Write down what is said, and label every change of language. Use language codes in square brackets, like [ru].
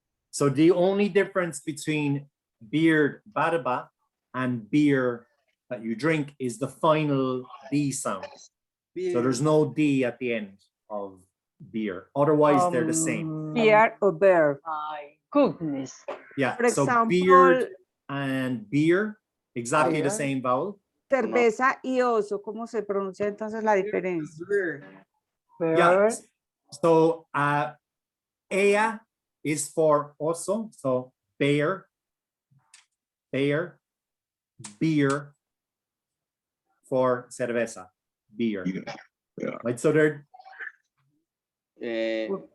[en] So the only difference between beard, barba, and beer that you drink is the final D sound. So there's no D at the end of beer. Otherwise, they're the same. Beer or bear. My goodness. Yeah. For So example, beard and beer, exactly the same vowel. [es] Cerveza y oso, ¿cómo se pronuncia entonces la diferencia? [en] Yeah. So ella is for oso, so bear, beer for cerveza, beer. Yeah. Right, so they're Okay.